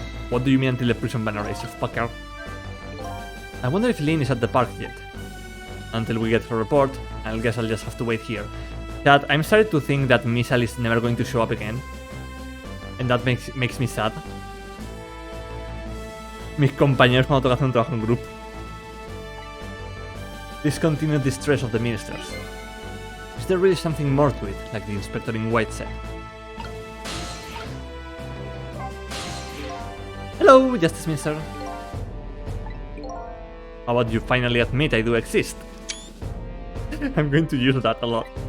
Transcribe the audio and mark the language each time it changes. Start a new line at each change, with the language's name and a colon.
English: What do you mean until the prison ban arrives, you fucker? I wonder if Lynn is at the park yet. Until we get her report, I guess I'll just have to wait here. Chat, I'm starting to think that Misal is never going to show up again. And that makes me sad.
Spanish: Mis compañeros cuando toca hacer un trabajo en grupo.
English: Discontinued distress of the ministers. Is there really something more to it, like the inspector in white said? Hello, Justice Minister. How about you finally admit I do exist? I'm going to use that a lot.